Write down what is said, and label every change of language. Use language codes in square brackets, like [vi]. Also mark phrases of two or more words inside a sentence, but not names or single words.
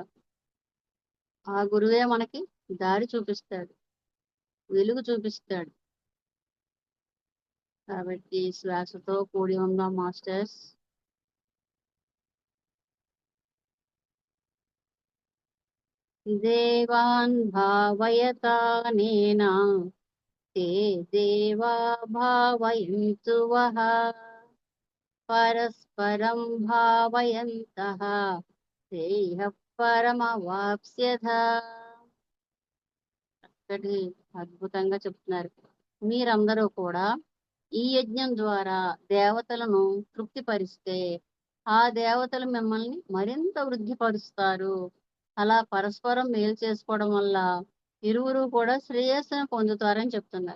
[te] ఆ గురువే మనకి దారి చూపిస్తాడు, వెలుగు చూపిస్తాడు. కాబట్టి శ్వాసతో కూడి ఉందాం మాస్టర్స్. [sa] దేవాన్ భావయతానేన ते देवा भावयन्तु वः परस्परं भावयन्तः श्रेयः परमवाप्स्यथ. [te] చక్కటి అద్భుతంగా చెప్తున్నారు. మీరందరూ కూడా ఈ యజ్ఞం ద్వారా దేవతలను తృప్తిపరిస్తే ఆ దేవతలు మిమ్మల్ని మరింత వృద్ధిపరుస్తారు. అలా పరస్పరం మేలు చేసుకోవడం వల్ల ఇరువురు కూడా శ్రేయస్సును పొందుతారని చెప్తున్నారు.